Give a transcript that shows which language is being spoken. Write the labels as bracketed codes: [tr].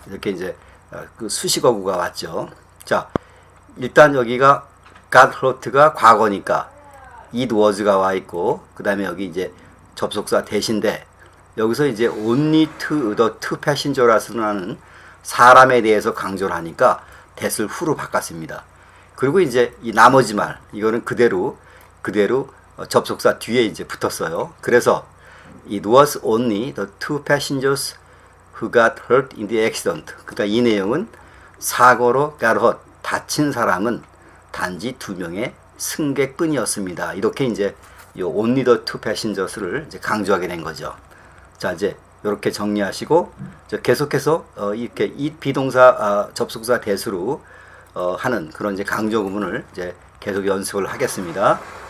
[ko] 이렇게 이제 그 수식어구가 왔죠. 자, 일단 여기가 [en] got hurt [ko] 가 과거니까 it was가 와 있고, 그 다음에 여기 이제 접속사 that인데, 여기서 이제 [en] only to the two passengers [ko] 라는 사람에 대해서 강조를 하니까 that을 후로 바꿨습니다. 그리고 이제 이 나머지 말, 이거는 그대로 접속사 뒤에 이제 붙었어요. [en] 그래서 it was only the two passengers who got hurt in the accident. [ko] 그러니까 이 내용은 사고로 [en] got hurt, [ko] 다친 사람은 단지 두 명의 승객뿐이었습니다. 이렇게 이제 요 [en] only the two passengers [ko] 를 이제 강조하게 된 거죠. 자, 이제 이렇게 정리하시고 계속해서 이렇게 it 비동사 접속사 that으로 하는 그런 이제 강조 구문을 이제 계속 연습을 하겠습니다.